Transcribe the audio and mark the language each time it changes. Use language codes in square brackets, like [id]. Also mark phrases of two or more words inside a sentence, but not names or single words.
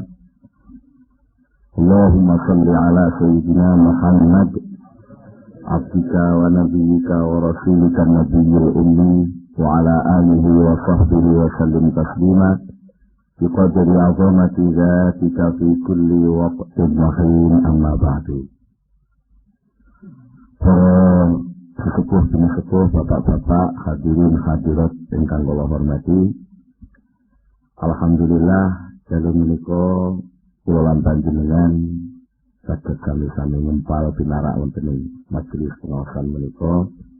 [ar] اللهم صل على سيدنا محمد عبدك ونبيك ورسولك النبي الأمي وعلى آله وصحبه وسلم تسليما بقدر عظمة ذاتك في كل وقت وحين، أما بعد. [jv] Sesepuh, bapak-bapak, hadirin hadirat ingkang kula hormati. Alhamdulillah dalu menika kula lan panjenengan saged sami-sami ngempal pinarak wonten ing majelis pengawasan menika.